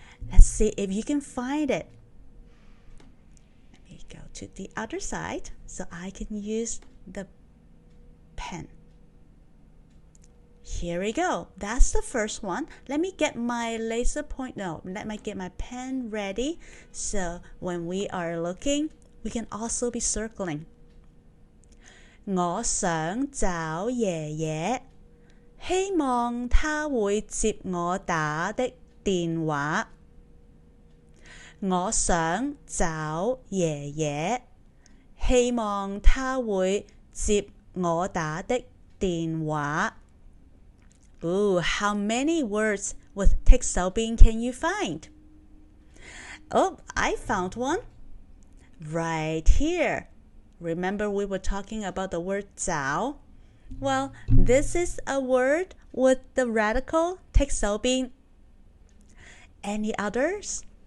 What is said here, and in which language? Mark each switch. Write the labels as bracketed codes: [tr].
[en] Let's see if you can find it. Let me go to the other side so I can use the pen. Here we go. That's the first one. Let me get my laser point. No, let me get my pen ready. So when we are looking, we can also be circling. [yue] 我想找爺爺，希望他會接我打的電話。我想找爺爺，希望他會接我打的電話。 [en] Ooh, how many words with 剔手邊 can you find? Oh, I found one. Right here. Remember we were talking about the word 找? Well, this is a word with the radical 剔手邊. Any others?